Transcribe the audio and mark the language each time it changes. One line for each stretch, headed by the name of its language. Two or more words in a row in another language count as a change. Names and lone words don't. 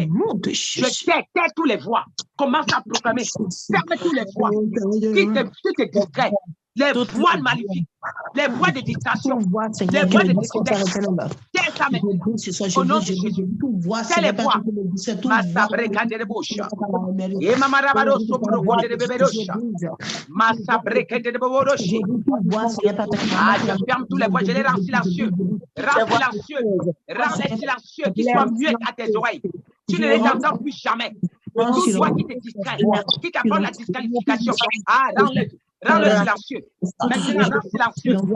French: Je tais toutes les voix. Commence à proclamer. Ferme toutes les voix qui te distraient. Les voix maléfiques, les voix de distraction, les voix de désobéissance. Tais ça maintenant. Au nom de Jésus. Tais les voix. Massabre kande de boucha. Et mamarabaro sopro konde de beberocha. Massabre kande de beborocha. Ah, je ferme toutes les voix. Je les rends silencieux. Rends silencieux. Rends silencieux. Qui soient muets à tes oreilles. Tu ne les entends plus jamais. Toute voix qui te distrait, qui t'apporte la disqualification. Ah, rends-le silencieux. Maintenant, rends silencieux.